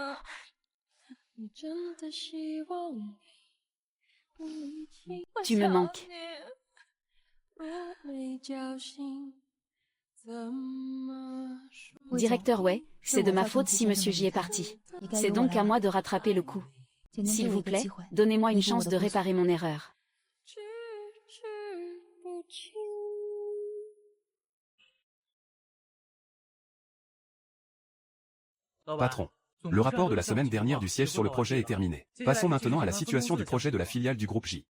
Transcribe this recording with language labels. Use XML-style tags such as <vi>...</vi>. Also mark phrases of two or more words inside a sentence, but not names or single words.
<fr>Tu me manques. Directeur Wei, c'est de ma faute si Monsieur J est parti. C'est donc à moi de rattraper le coup.</fr> <zh>今天给</zh> <fr>S'il</fr> <zh>我</zh> <fr>vous</fr> <zh>一个</zh> <fr>plaît,</fr> <zh>机会，</zh> <fr>donnez-moi une</fr> <zh>弥补我</zh> <fr>chance</fr> <zh>的</zh> <fr>de</fr> <zh>不足。</zh> <fr>réparer mon erreur. Patron. Le rapport de la semaine dernière du siège sur le projet est terminé. Passons maintenant à la situation du projet de la filiale du groupe J.</fr>